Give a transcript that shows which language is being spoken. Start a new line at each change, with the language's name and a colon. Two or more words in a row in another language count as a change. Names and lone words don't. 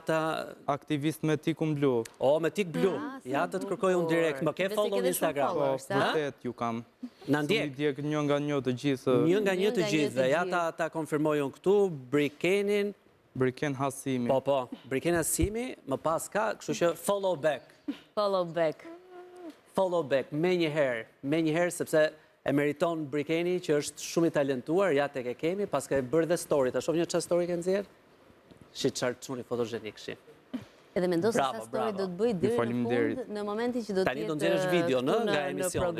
Albanian: aktivist me tikun blu. O, me tik blu. Ja të të kërkoj unë direkt. Më ke follow në Instagram. Po, vërtet ju kam. Në ndjek. Ndjek një nga një të gjithë. Një nga një të gjithë. Ja ta konfirmoj unë këtu, Brikenin. Briken Hasimi. Po, Briken Hasimi, më pas ka, kështu që
English: follow back. Follow back. Follow back,
Albanian: me njëherë, sepse e meriton Brikeni, që është shumë i talentuar, ja tek e kemi, pas ka e bërë dhe story. Ta shoh një çfarë story ke nxjerr? Shi çfarë çuni fotogenik shi. Edhe mendo se sa story do të bëj deri në fund, në momentin që do të jetë. Tani do nxjerrësh video nga emisioni.